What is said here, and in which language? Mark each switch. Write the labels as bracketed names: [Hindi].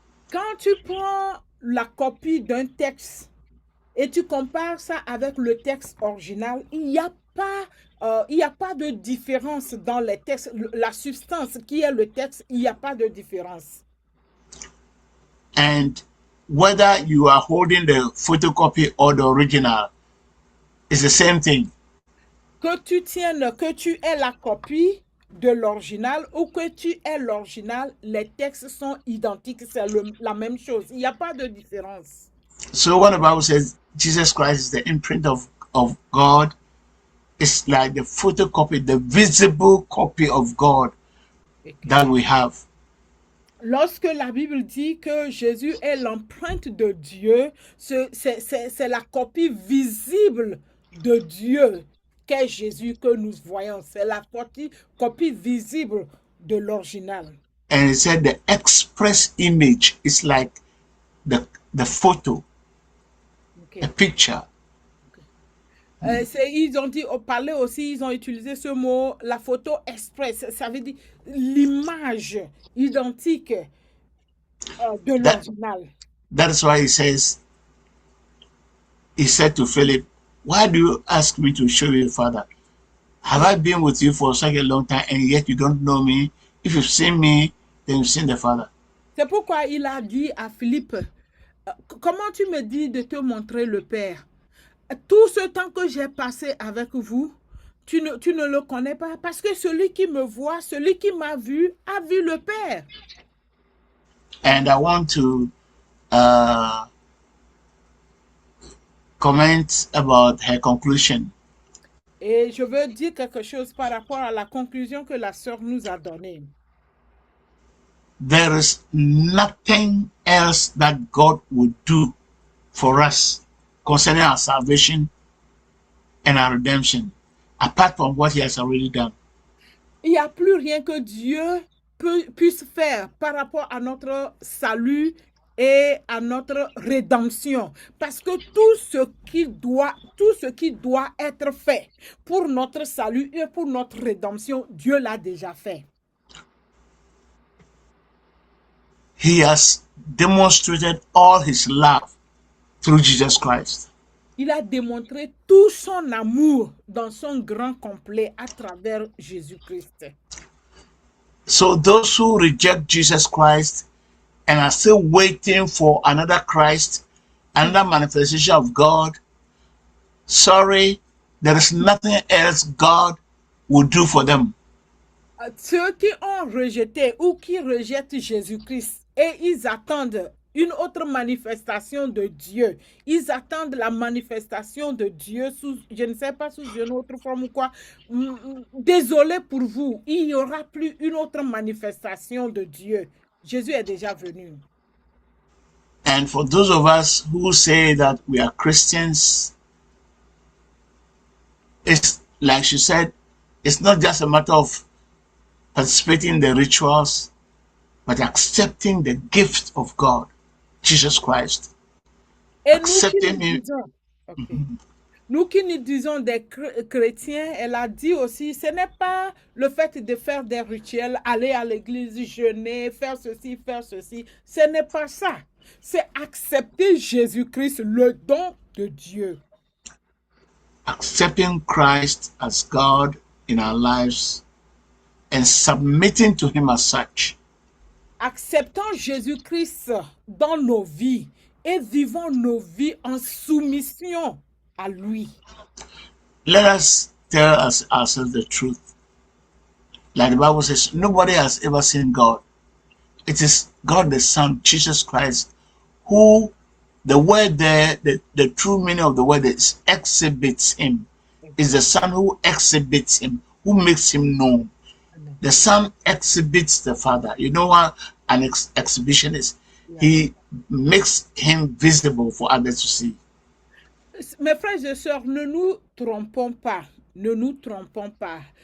[French] Quand tu prends la copie d'un texte et tu compares ça avec le texte original, il n'y a pas de différence dans les textes. La substance qui est le texte, il n'y a pas de différence. [English] And whether you are holding the photocopy or the original, it's the same thing. [French] Que tu aies la copie de l'original ou que tu aies l'original, les textes sont identiques, c'est la même chose. Il n'y a pas de différence. [English] So when the Bible says Jesus Christ is the imprint of God, it's like the photocopy, the visible copy of God that we have. [French] Lorsque la Bible dit que Jésus est l'empreinte de Dieu, c'est la copie visible de Dieu qu'est Jésus que nous voyons. C'est la copie visible de l'original. [English] And it said the express image is like the photo, Okay. a picture. [French] Ils ont parlé aussi, ils ont utilisé ce mot, la photo express. Ça veut dire l'image identique de l'original. [English] That's why he said to Philip, why do you ask me to show you the Father? Have I been with you for such a long time and yet you don't know me? If you've seen me, then you've seen the Father. [French] C'est pourquoi il a dit à Philippe, comment tu me dis de te montrer le Père? Tout ce temps que j'ai passé avec vous, tu ne le connais pas, parce que celui qui me voit, celui qui m'a vu, a vu le Père. [English] And I want to comment about her conclusion. [French] Et je veux dire quelque chose par rapport à la conclusion que la sœur nous a donnée. [English] There is nothing else that God would do for us concerning our salvation and our redemption, apart from what he has already done. [French] Il n'y a plus rien que Dieu puisse faire par rapport à notre salut et à notre rédemption. Parce que tout ce qui doit être fait pour notre salut et pour notre rédemption, Dieu l'a déjà fait. [English] He has demonstrated all his love through Jesus Christ. [French] Il a démontré tout son amour dans son grand complet à travers Jésus-Christ. [English] So those who reject Jesus Christ and are still waiting for another Christ, another manifestation of God, sorry, there is nothing else God will do for them. [French] Ceux qui ont rejeté ou qui rejettent Jésus-Christ et ils attendent une autre manifestation de Dieu. Ils attendent la manifestation de Dieu sous, je ne sais pas, sous une autre forme ou quoi. Désolé pour vous, il n'y aura plus une autre manifestation de Dieu. Jésus est déjà venu. [English] And for those of us who say that we are Christians, it's like she said, it's not just a matter of participating in the rituals, but accepting the gift of God, Jesus Christ. [French] Et [English] Accepting him. [French] Nous qui nous disons des chrétiens, elle a dit aussi, ce n'est pas le fait de faire des rituels, aller à l'église, jeûner, faire ceci. Ce n'est pas ça. C'est accepter Jésus-Christ, le don de Dieu. [English] Accepting Christ as God in our lives and submitting to him as such. [French] Acceptant Jésus-Christ dans nos vies et vivons nos vies en soumission à lui. [English] Let us tell ourselves the truth. Like the Bible says, nobody has ever seen God. It is God the Son, Jesus Christ, who the word there, the true meaning of the word is exhibits him. Is the Son who exhibits him, who makes him known. The Son exhibits the Father. You know what an exhibition is? Yeah. He makes him visible for others to see. [French] Mes frères et sœurs, ne nous trompons pas. Ne nous trompons pas.